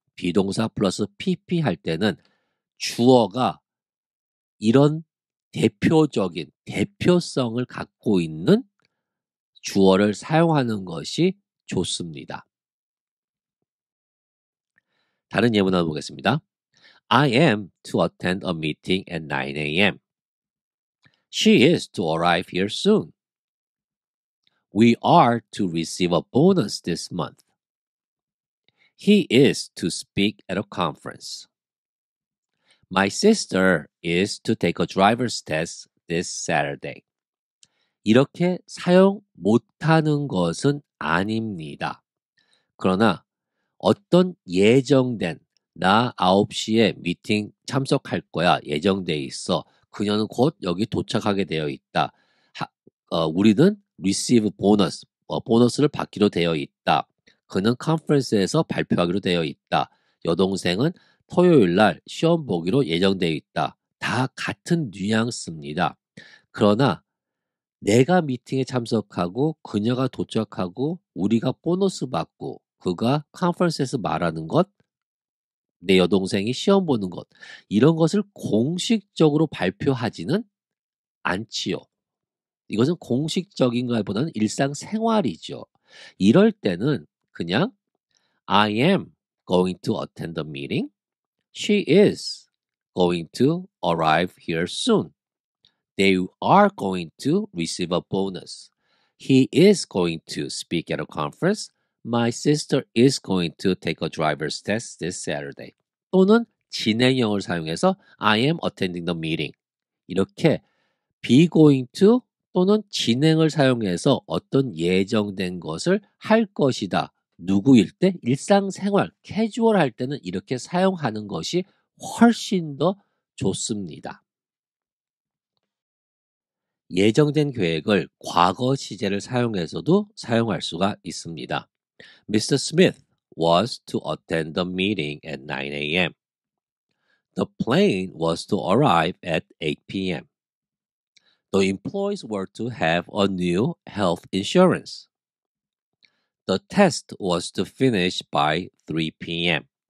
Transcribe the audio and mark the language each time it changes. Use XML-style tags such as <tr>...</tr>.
<ko>비동사 플러스 pp 할 때는 주어가 이런 대표적인 대표성을 갖고 있는 주어를 사용하는 것이 좋습니다. 다른 예문 한번 보겠습니다.</ko> <en>I am to attend a meeting at 9 a.m. She is to arrive here soon. We are to receive a bonus this month. He is to speak at a conference. My sister is to take a driver's test this Saturday.</en> <ko>이렇게 사용 못하는 것은 아닙니다. 그러나 어떤 예정된 나 9시에 미팅 참석할 거야 예정돼 있어. 그녀는 곧 여기 도착하게 되어 있다. 우리는 receive 보너스, 보너스를 받기로 되어 있다. 그는 컨퍼런스에서 발표하기로 되어 있다. 여동생은 토요일 날 시험 보기로 예정되어 있다. 다 같은 뉘앙스입니다. 그러나 내가 미팅에 참석하고 그녀가 도착하고 우리가 보너스 받고 그가 컨퍼런스에서 말하는 것, 내 여동생이 시험 보는 것 이런 것을 공식적으로 발표하지는 않지요. 이것은 공식적인 것보다는 일상생활이죠. 이럴 때는 그냥</ko> <en>I am going to attend the meeting. She is going to arrive here soon. They are going to receive a bonus. He is going to speak at a conference. My sister is going to take a driver's test this Saturday.</en> <ko>또는 진행형을 사용해서</ko> <en>I am attending the meeting.</en> <ko>이렇게 be going to 또는 진행을 사용해서 어떤 예정된 것을 할 것이다. 누구일 때 일상생활, 캐주얼 할 때는 이렇게 사용하는 것이 훨씬 더 좋습니다. 예정된 계획을 과거 시제를 사용해서도 사용할 수가 있습니다.</ko> <en>Mr. Smith was to attend the meeting at 9 a.m. The plane was to arrive at 8 p.m. The employees were to have a new health insurance. The test was to finish by 3 p.m.</en>